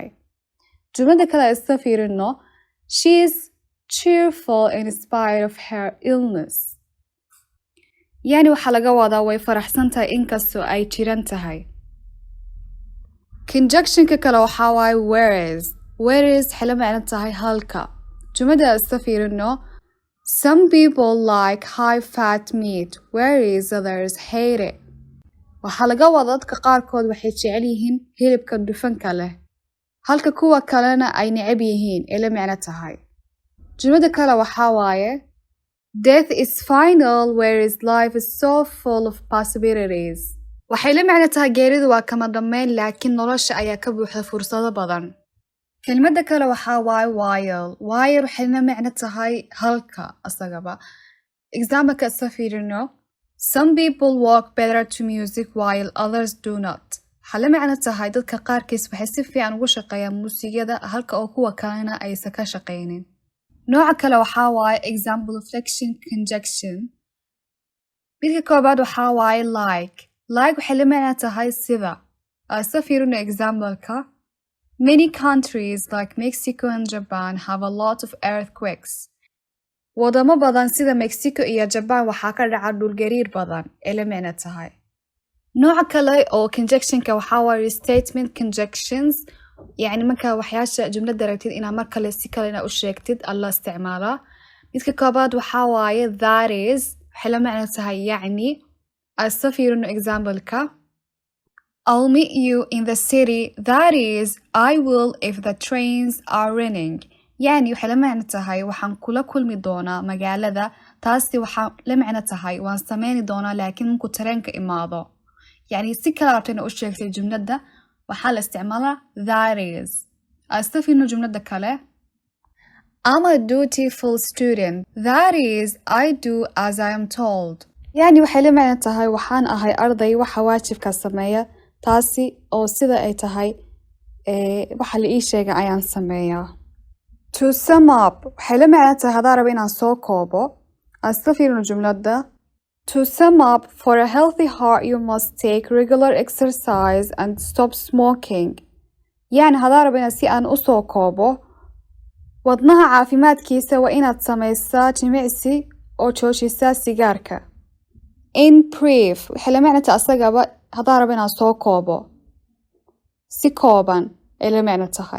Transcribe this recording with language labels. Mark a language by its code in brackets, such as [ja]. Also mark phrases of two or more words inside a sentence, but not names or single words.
[so] jumladda kale isla fiirino. [en] She is cheerful in spite of her illness. [so] yani waxaa laga wadaa way faraxsan tahay inkastoo ay jiran tahay. Conjunction-ka kale waxaa waaye whereas. Whereas waxay la micno tahay halka. jumladda isla fiirino. [en] Some people like high fat meat whereas others hate it. [so] waxaa laga wadaa dadka qaarkood waxay jecel yihiin hilibka dufanka leh halka kuwa kalena ay neceb yihiin ay la micno tahay. jumladda kale waxaa waaye [en] death is final whereas life is so full of possibilities. [so] waxay la micno tahay geeridu waa kama dhammayn laakiin nolosha ayaa ka buuxda fursado badan. kelimada kale waxaa waaye while. while waxay la micno tahay halka asagaba. example-ka isla fiirino. [en] Some people walk better to music while others do not. [so] waxaa la micno tahay dadka qaarkiis waxay si fiican ugu shaqeeyaan muusigada halka oo kuwa kalena aysan ka shaqeynin. nooca kale waxaa waaye [en] example reflection conjunction. [so] midka koobaad waxaa waaye like. like waxay la micno tahay sida. isla fiirino example-ka. [en] Many countries like Mexico and Japan have a lot of earthquakes. [so] wadamo badan sida Mexico iyo Japan waxaa ka dhaca dhulgariir badan ee la micno tahay. nooca kale oo conjunction-ka waxaa waaye [en] restatement conjunctions. [so] yani marka waxyaasha jumladda rabtid inaad mar kale si kalena u sheegtid alla isticmaalaa. midka koobaad waxaa waaye [en] that is. [so] waxay la micno tahay yacni. isla fiirino example-ka. [en] I'll meet you in the city. That is, I will if the trains are running. [so] yani waxay la micno tahay waxaan kula kulmi doonaa magaalada. taasi waxaa la micno tahay waan sameyni doonaa laakiin markuu tareenka imaado. يعني si kala rabtayna u sheegtay jumladda waxaa la isticmaalaa [en] that is. [ar] أستفيد جملة [en] kale I'm a dutiful student. That is, I do as I am told. [so] يعني waxay la macno tahay waxaan ahay arday waxa waajibka sameeya taasi oo sida ay tahay waxa la ii sheegay ayaan sameeyaa. [en] To sum up [so] waxay la macno tahay hadaa rabo inaan soo koobo [ar] أستفيد جملة [en] To sum up, for a healthy heart you must take regular exercise and stop smoking. [so] يعني hadaa rabo inaan si aan u soo koobo wadnaha caafimaadkiisa waa inaad samaysaa jimicsi oo joojisaa sigaarka. [en] In brief [so] waxay la macno tahay asagaba hadaa rabo inaan soo koobo si kooban ay la macno tahay.